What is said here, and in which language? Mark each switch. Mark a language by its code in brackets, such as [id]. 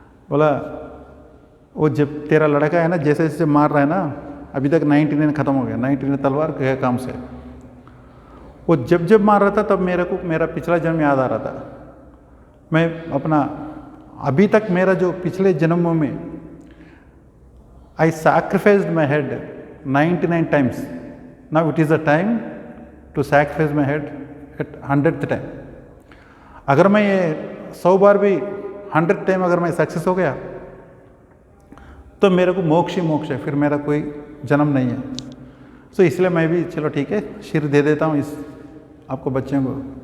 [hi] बोला वो जब तेरा लड़का है ना जैसे जैसे मार रहा है ना, अभी तक 99 खत्म हो गया, 99 तलवार गया काम से। वो जब जब मार रहा था तब मेरे को मेरा पिछला जन्म याद आ रहा था। मैं अपना अभी तक मेरा जो पिछले जन्मों में [en] I sacrificed my head 99 times. Now it is the time to sacrifice my head at 100th time. [hi] अगर मैं ये 100 बार भी 100th टाइम अगर मैं सक्सेस हो गया तो मेरे को मोक्ष ही मोक्ष है, फिर मेरा कोई जन्म नहीं है। तो इसलिए मैं भी चलो ठीक है सिर दे देता हूँ इस आपको बच्चों को।